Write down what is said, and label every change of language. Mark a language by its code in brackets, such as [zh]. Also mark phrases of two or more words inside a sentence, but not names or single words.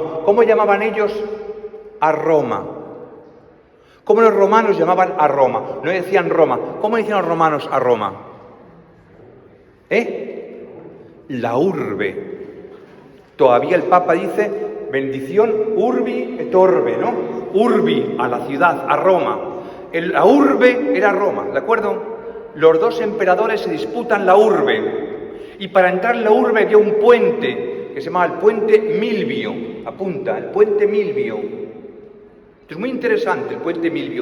[es] ¿Cómo llamaban ellos a Roma? ¿Cómo los romanos llamaban a Roma? No decían Roma. ¿Cómo decían los romanos a Roma? La urbe. Todavía el Papa dice, bendición [la] urbi et orbe, [es] ¿no? Urbi, a la ciudad, a Roma. La urbe era Roma, ¿de acuerdo? Los 2 emperadores se disputan la urbe. Y para entrar en la urbe había un puente que se llamaba el puente Milvio. Apunta, el puente Milvio. Esto es muy interesante, el puente Milvio.